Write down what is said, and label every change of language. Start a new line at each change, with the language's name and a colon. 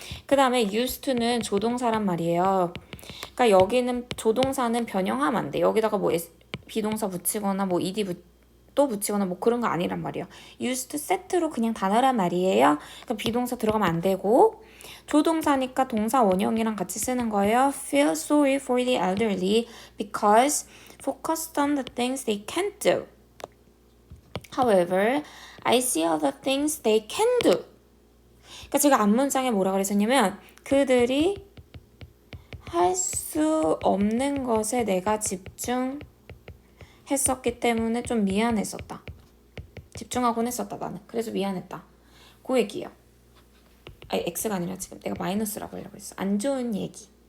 Korean: 그 다음에 used to는 조동사란 말이에요. 그러니까 여기는 조동사는 변형하면 안 돼. 여기다가 뭐 비동사 붙이거나 뭐 ed 또 붙이거나 뭐 그런 거 아니란 말이에요. used set로 그냥 단어란 말이에요. 그러니까 비동사 들어가면 안 되고 조동사니까 동사 원형이랑 같이 쓰는 거예요.
English: Feel sorry for the elderly because focused on the things they can't do. However, I see other things they can do.
Korean: 그러니까 제가 앞문장에 뭐라 그랬었냐면 그들이 할 수 없는 것에 내가 집중했었기 때문에 좀 미안했었다. 집중하곤 했었다 나는. 그래서 미안했다. 그 얘기예요. 아니 X가 아니라 지금 내가 마이너스라고 하려고 했어. 안 좋은 얘기.